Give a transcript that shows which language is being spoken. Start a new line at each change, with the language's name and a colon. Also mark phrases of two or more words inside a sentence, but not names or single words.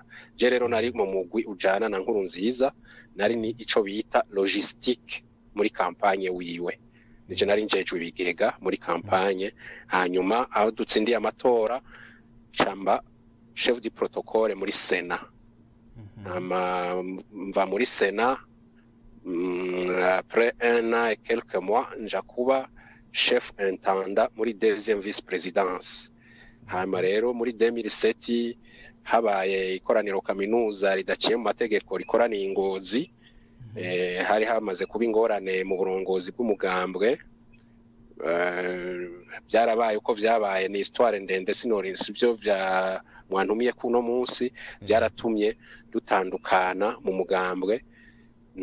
Rundi: Je rero nari mu mugwi ujana na Nkuru Nziza, nari ni ico bita logistique muri kampanye wiwe. Nije nari njejwe ibigega muri kampanye. Hanyuma aho dutsindiye amatora chamba
French: chef du protocole
Rundi: muri Sena. Mva muri Sena
French: après un an et quelques mois
Rundi: nja kuba
French: chef intendant
Rundi: muri
French: deuxième vice-présidence.
Rundi: Hanyuma rero muri 2007 habaye ikoraniro kaminuza ridaciye mu mategeko rikoraniye i Ngozi. Hari hamaze kuba ingorane mu burongozi bw'umugambwe. Byarabaye uko vyabaye, ni histoire ndende sinorinsi byo vya mwantumiye kuno munsi byaratumye dutandukana mu mugambwe.